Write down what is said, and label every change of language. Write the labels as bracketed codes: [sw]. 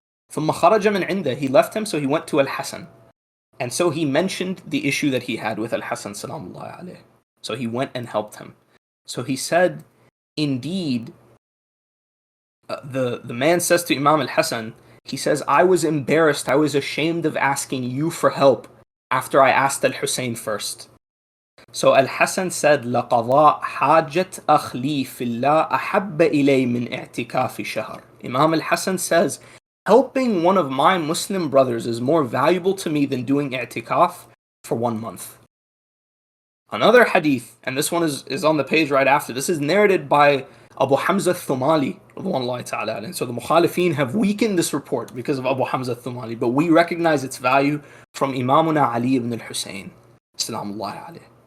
[ar] ثم خرج من عنده, [en] he left him, so he went to al-Hasan. And so he mentioned the issue that he had with al-Hasan salamullah alayhi. So he went and helped him. So he said, indeed, the man says to Imam al-Hassan, he says, I was embarrassed, I was ashamed of asking you for help after I asked al-Husayn first. So al-Hassan said, [ar] لَقَضَاء حَاجَةْ أَخْلِي فِي اللَّهِ أَحَبَّ إِلَيْ مِنْ اعْتِكَافِ شَهْرٍ. [en] Imam al-Hassan says, helping one of my Muslim brothers is more valuable to me than doing i'tikaf for 1 month. Another hadith, and this one is on the page right after, this is narrated by Abu Hamza al-Thumali, and so the Mukhalifeen have weakened this report because of Abu Hamza al-Thumali, but we recognize its value from Imamuna Ali ibn al-Husayn, salamullahi alayhi.